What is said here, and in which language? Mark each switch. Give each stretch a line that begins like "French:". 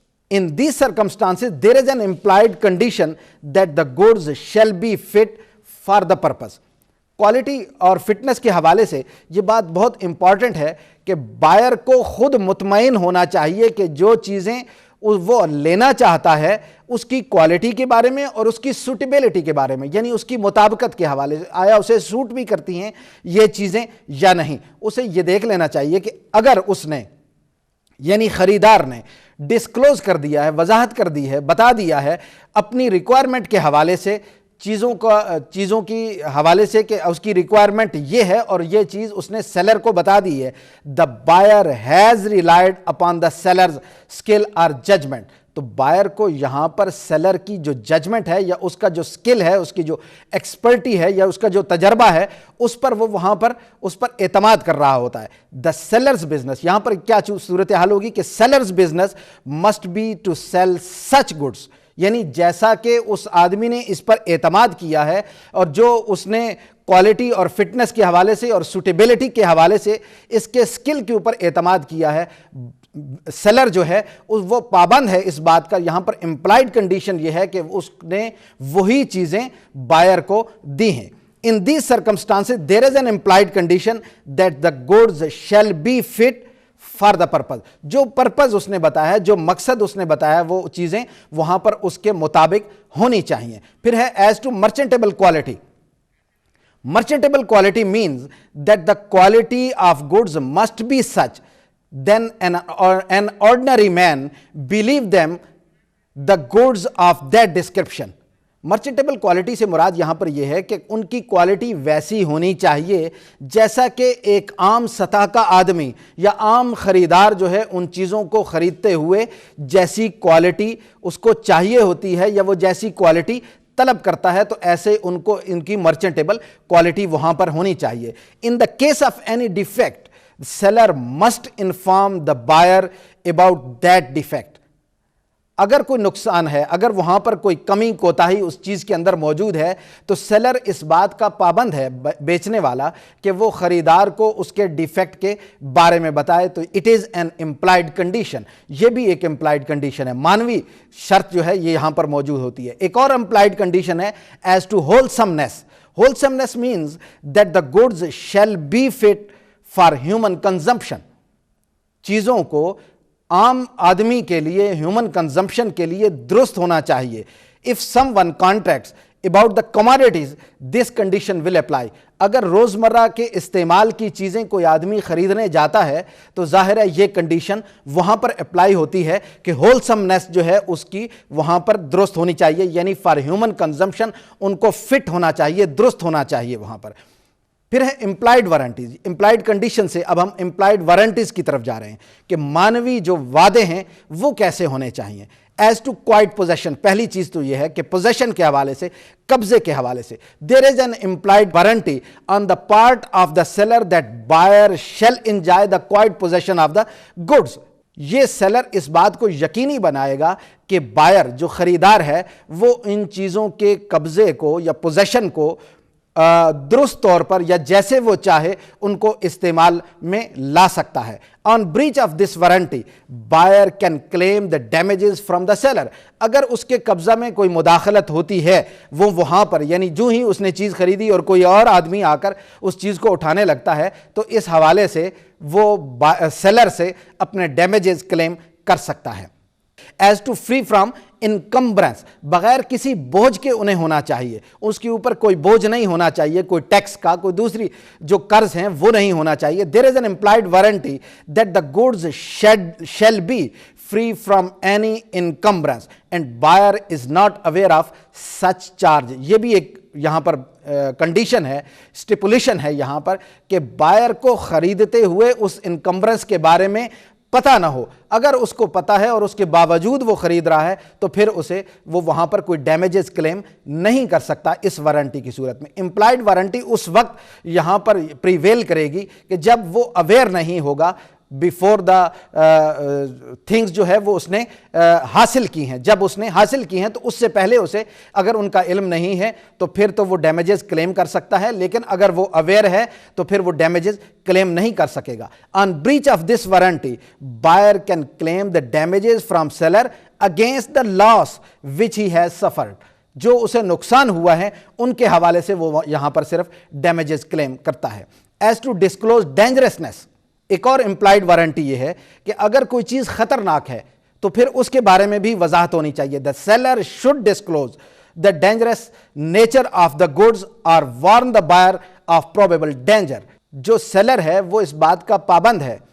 English: In these circumstances, there is an implied condition that the goods shall be fit for the purpose.
Urdu: Quality اور fitness کے حوالے سے یہ بات بہت امپورٹنٹ ہے کہ بائر کو خود مطمئن ہونا چاہیے کہ جو چیزیں وہ لینا چاہتا ہے اس کی کوالٹی کے بارے میں اور اس کی سوٹیبلٹی کے بارے میں، یعنی اس کی مطابقت کے حوالے سے، آیا اسے سوٹ بھی کرتی ہیں یہ چیزیں یا نہیں۔ اسے یہ دیکھ لینا چاہیے کہ اگر اس نے یعنی خریدار نے ڈسکلوز کر دیا ہے، وضاحت کر دی ہے، بتا دیا ہے اپنی ریکوائرمنٹ کے حوالے سے، چیزوں کی حوالے سے کہ اس کی ریکوائرمنٹ یہ ہے اور یہ چیز اس نے سیلر کو بتا دی ہے.
English: The buyer has relied upon the sellers skill اور judgement.
Urdu: تو بائر کو یہاں پر سیلر کی جو ججمنٹ ہے یا اس کا جو اسکل ہے، اس کی جو ایکسپرٹی ہے یا اس کا جو تجربہ ہے، اس پر وہ وہاں پر اس پر اعتماد کر رہا ہوتا ہے.
English: the sellers business,
Urdu: یہاں پر کیا صورتحال ہوگی کہ
English: sellers business must be to sell such goods,
Urdu: یعنی جیسا کہ اس آدمی نے اس پر اعتماد کیا ہے اور جو اس نے کوالٹی اور فٹنس کے حوالے سے اور سوٹیبلٹی کے حوالے سے اس کے اسکل کے اوپر اعتماد کیا ہے، سیلر جو ہے وہ پابند ہے اس بات کا. یہاں پر امپلائڈ کنڈیشن یہ ہے کہ اس نے وہی چیزیں بائر کو دی ہیں.
English: In these circumstances there is an implied condition that the goods shall be fit for the purpose.
Urdu: جو پرپز اس نے بتایا ہے، جو مقصد اس نے بتایا ہے، وہ چیزیں وہاں پر اس کے مطابق ہونی چاہیے. پھر ہے
English: As to merchantable quality. Merchantable quality means that the quality of goods must be such then an ordinary man believe them the goods of that description.
Urdu: مرچنٹیبل quality سے مراد یہاں پر یہ ہے کہ ان کی کوالٹی ویسی ہونی چاہیے جیسا کہ ایک عام سطح کا آدمی یا عام خریدار جو ہے ان چیزوں کو خریدتے ہوئے جیسی کوالٹی اس کو چاہیے ہوتی ہے یا وہ جیسی کوالٹی طلب کرتا ہے، تو ایسے ان کی مرچنٹیبل کوالٹی وہاں پر ہونی چاہیے.
English: In the case of any defect seller must inform the buyer about that defect.
Urdu: اگر کوئی نقصان ہے، اگر وہاں پر کوئی کمی کوتاہی اس چیز کے اندر موجود ہے، تو سیلر اس بات کا پابند ہے، بیچنے والا، کہ وہ خریدار کو اس کے ڈیفیکٹ کے بارے میں بتائے. تو
English: It is an implied condition.
Urdu: یہ بھی ایک امپلائڈ کنڈیشن ہے، مانوی شرط جو ہے یہ یہاں پر موجود ہوتی ہے. ایک اور امپلائڈ کنڈیشن ہے
English: As to wholesomeness. Wholesomeness means that the goods shall be fit for human consumption.
Urdu: چیزوں کو عام آدمی کے لیے، ہیومن کنزمپشن کے لیے درست ہونا چاہیے.
English: if someone contracts about the commodities this condition will apply.
Urdu: اگر روزمرہ کے استعمال کی چیزیں کوئی آدمی خریدنے جاتا ہے تو ظاہر ہے یہ کنڈیشن وہاں پر اپلائی ہوتی ہے کہ ہولسمنیس جو ہے اس کی وہاں پر درست ہونی چاہیے، یعنی
English: for human consumption
Urdu: ان کو فٹ ہونا چاہیے، درست ہونا چاہیے وہاں پر. پھر ہے امپلائڈ وارنٹیز. امپلائڈ کنڈیشن سے اب ہم امپلائڈ وارنٹیز کی طرف جا رہے ہیں کہ مانوی جو وعدے ہیں وہ کیسے ہونے چاہیے.
English: as to quiet possession,
Urdu: پہلی چیز تو یہ ہے کہ پوزیشن کے حوالے سے،
English: قبضے کے حوالے سے there is an implied warranty on the part of the seller that buyer shall enjoy the quiet possession of the goods.
Urdu: یہ سیلر اس بات کو یقینی بنائے گا کہ بائر جو خریدار ہے وہ ان چیزوں کے قبضے کو یا پوزیشن کو درست طور پر یا جیسے وہ چاہے ان کو استعمال میں لا سکتا ہے.
English: On breach of this warranty buyer can claim the damages from the seller.
Urdu: اگر اس کے قبضہ میں کوئی مداخلت ہوتی ہے، وہ وہاں پر یعنی جو ہی اس نے چیز خریدی اور کوئی اور آدمی آ کر اس چیز کو اٹھانے لگتا ہے، تو اس حوالے سے وہ سیلر سے اپنے ڈیمیجز کلیم کر سکتا ہے.
English: as to free from encumbrance,
Urdu: بغیر کسی بوجھ کے انہیں ہونا چاہیے، اس کے اوپر کوئی بوجھ نہیں ہونا چاہیے، کوئی ٹیکس کا، کوئی دوسری جو قرض ہیں وہ نہیں ہونا چاہیے.
English: There is an implied warranty that the goods shall be free from any encumbrance and buyer is not aware of such charge.
Urdu: یہ بھی ایک یہاں پر کنڈیشن ہے، اسٹیپولیشن ہے یہاں پر کہ بائر کو خریدتے ہوئے اس انکمبرنس کے بارے میں پتہ نہ ہو. اگر اس کو پتہ ہے اور اس کے باوجود وہ خرید رہا ہے تو پھر اسے وہ وہاں پر کوئی ڈیمیجز کلیم نہیں کر سکتا اس وارنٹی کی صورت میں. امپلائڈ وارنٹی اس وقت یہاں پر پریویل کرے گی کہ جب وہ اویئر نہیں ہوگا
English: before the things
Urdu: جو ہے وہ اس نے حاصل کی ہیں. جب اس نے حاصل کی ہیں تو اس سے پہلے اسے اگر ان کا علم نہیں ہے تو پھر تو وہ ڈیمیجز کلیم کر سکتا ہے، لیکن اگر وہ اویئر ہے تو پھر وہ ڈیمیجز کلیم نہیں کر سکے گا.
English: On breach of this warranty buyer can claim the damages from seller against the loss which he has suffered.
Urdu: جو اسے نقصان ہوا ہے ان کے حوالے سے وہ یہاں پر صرف ڈیمیجز کلیم کرتا ہے.
English: as to disclose dangerousness,
Urdu: ایک اور امپلائڈ وارنٹی یہ ہے کہ اگر کوئی چیز خطرناک ہے تو پھر اس کے بارے میں بھی وضاحت ہونی چاہیے.
English: The seller should disclose the dangerous nature of the goods اور warn the buyer of probable danger.
Urdu: جو سیلر ہے وہ اس بات کا پابند ہے